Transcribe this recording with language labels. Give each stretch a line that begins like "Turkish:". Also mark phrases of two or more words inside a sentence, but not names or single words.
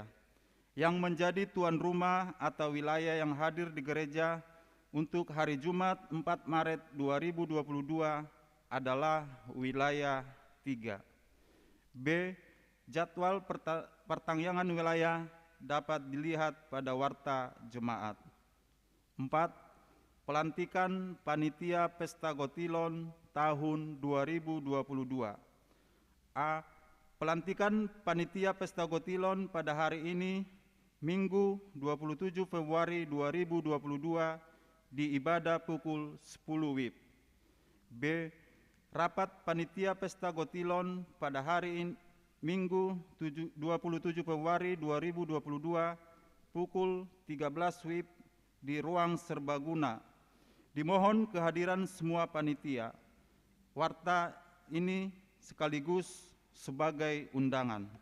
Indonesian: Yang menjadi tuan rumah atau wilayah yang hadir di gereja untuk hari Jumat 4 Maret 2022 adalah wilayah 3. B. Jadwal pertangyangan wilayah dapat dilihat pada warta jemaat. 4. Pelantikan Panitia Pesta Gotilon tahun 2022. A. Pelantikan Panitia Pesta Gotilon pada hari ini, Minggu 27 Februari 2022 di ibadah pukul 10 WIB. B. Rapat Panitia Pesta Gotilon pada hari ini, Minggu 27 Februari 2022 pukul 13 WIB di ruang serbaguna. Dimohon kehadiran semua panitia. Warta ini sekaligus sebagai undangan.